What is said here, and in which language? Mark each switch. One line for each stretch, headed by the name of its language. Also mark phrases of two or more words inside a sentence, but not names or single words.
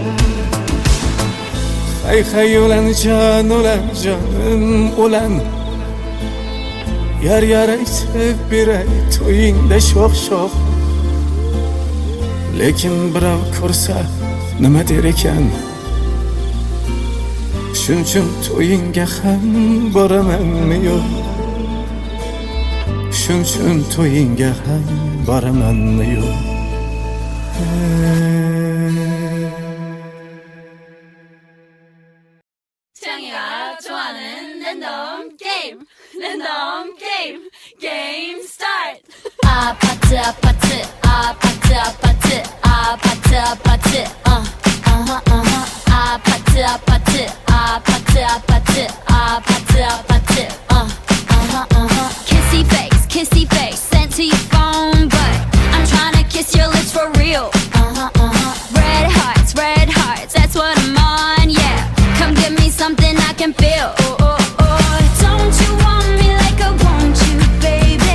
Uzbek: Hay ulan jonim ulan Yar aytib beray to'yingda sho'x Lekin birov ko'rsa nima der ekan? Shuning to'yingga ham boramanmi yo'q? Shuning to'yingga ham boramanmi yo'q?
Korean: 창이가 좋아하는 랜덤 게임 게임 스타트 아파트
English: Kissy face sent to your phone but I'm trying to kiss your lips for real Red hearts, that's what I'm on, yeah Come give me something I can feel Don't you want me like I want you, baby?